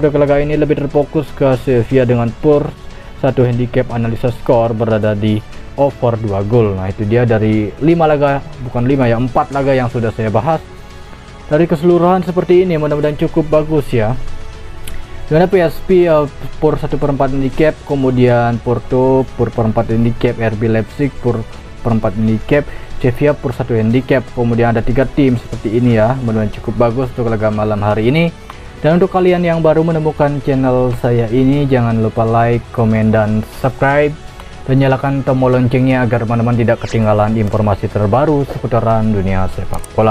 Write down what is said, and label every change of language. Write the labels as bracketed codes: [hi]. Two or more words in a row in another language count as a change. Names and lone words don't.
[id] Untuk laga ini lebih terfokus ke Sevilla dengan PUR 1 handicap, analisa skor berada di over 2 gol. Nah itu dia dari 5 laga, bukan 5 ya, 4 laga yang sudah saya bahas. Dari keseluruhan seperti ini, mudah-mudahan cukup bagus ya. Dimana PSV PUR 1/4 handicap, kemudian Porto PUR 1/4 handicap, RB Leipzig PUR 1/4 handicap, Sevilla PUR 1 handicap. Kemudian ada 3 tim seperti ini ya, mudah-mudahan cukup bagus untuk laga malam hari ini. Dan untuk kalian yang baru menemukan channel saya ini, jangan lupa like, komen, dan subscribe, dan nyalakan tombol loncengnya agar teman-teman tidak ketinggalan informasi terbaru seputaran dunia sepak bola.